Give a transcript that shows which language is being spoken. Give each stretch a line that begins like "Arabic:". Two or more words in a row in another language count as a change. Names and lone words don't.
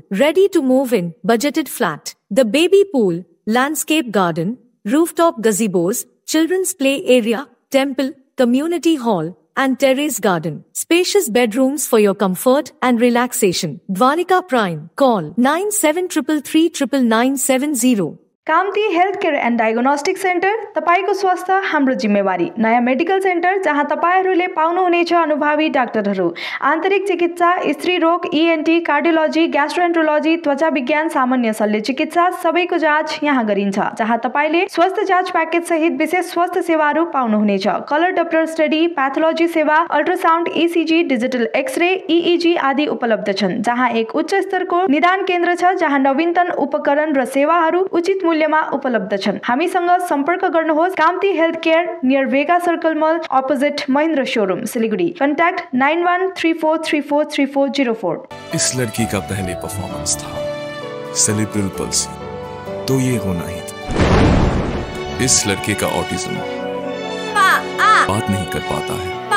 English: Ready to move in, budgeted flat. The baby pool, landscape garden, rooftop gazebos, children's play area, temple, community hall, and terrace garden. Spacious bedrooms for your comfort and relaxation. Dwarika Prime. Call 9733399970.
Nepali: कामती हेल्थ केयर एन्ड डायग्नोस्टिक सेन्टर, तपाईको स्वास्थ्य हाम्रो जिम्मेवारी। नयाँ मेडिकल सेन्टर जहाँ तपाईहरूले पाउनुहुनेछ अनुभवी डाक्टरहरू, आन्तरिक चिकित्सा, स्त्री रोग, ENT, कार्डियोलोजी, ग्यास्ट्रोएन्ट्रोलोजी, त्वचा विज्ञान, सामान्य शल्य चिकित्सा सबैको जाँच यहाँ गरिन्छ। जहाँ तपाईले स्वास्थ्य जाँच प्याकेज सहित विशेष स्वास्थ्य सेवाहरू पाउनुहुनेछ।
English: color Doppler study,
Nepali: प्याथोलोजी सेवा, अल्ट्रासाउन्ड, ECG,
English: digital X-ray,
Nepali: EEG आदि उपलब्ध छन्। जहाँ एक उच्च स्तरको निदान केन्द्र छ जहाँ नवीनतम उपकरण र सेवाहरू उचित मूल्यमा उपलब्ध छन्। हामीसँग सम्पर्क गर्नुहोस्। कामती हेल्थ केयर, नियर वेगा सर्कल मल, अपोजिट महिन्द्र शोरूम, सिलीगुड़ी। कॉन्टैक्ट 9134343404।
Hindi: इस लड़की का पहले परफॉर्मेंस था
English: cerebral palsy,
Hindi: तो ये होना ही था। इस लड़के का ऑटिज्म, बात नहीं कर पाता है।